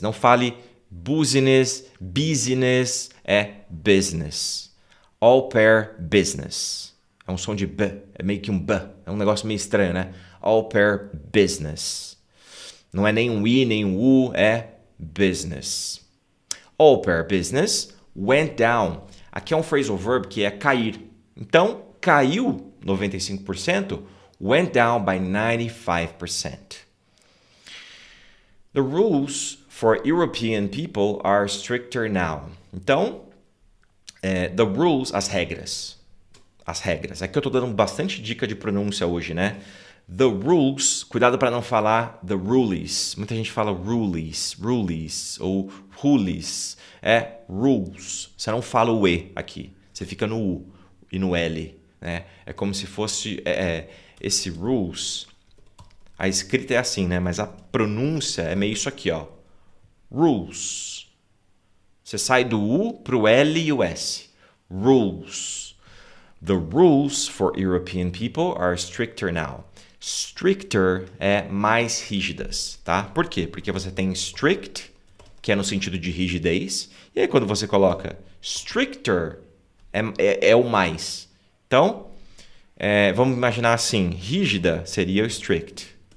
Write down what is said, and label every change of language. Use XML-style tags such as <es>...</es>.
<pt>Não fale business, é business.</pt> <en>Au pair business.</en> <pt>É um som de B, é meio que um B. É um negócio meio estranho, né?</pt> <en>Au pair business.</en> <pt>Não é nem um I, nem um U, é business.</pt> <en>Au pair business went down.</en> <pt>Aqui é um phrasal verb que é cair. Então, caiu 95%,</pt> <en>went down by 95%. The rules for European people are stricter now.</en> <pt>Então,</pt> <en>the rules,</en> <pt>as regras. As regras. Aqui eu estou dando bastante dica de pronúncia hoje, né?</pt> <en>The rules,</en> <pt>cuidado para não falar</pt> <en>the rules.</en> <pt>Muita gente fala rules ou rules. É rules. Você não fala o E aqui. Você fica no U e no L. Né? É como se fosse esse rules. A escrita é assim, né? Mas a pronúncia é meio isso aqui, ó. Rules. Você sai do U para o L e o S.</pt> <en>Rules. The rules for European people are stricter now.</en> <pt>Stricter é mais rígidas, tá? Por quê? Porque você tem strict, que é no sentido de rigidez, e aí quando você coloca stricter, é o mais. Então, vamos imaginar assim, rígida seria o strict.</pt>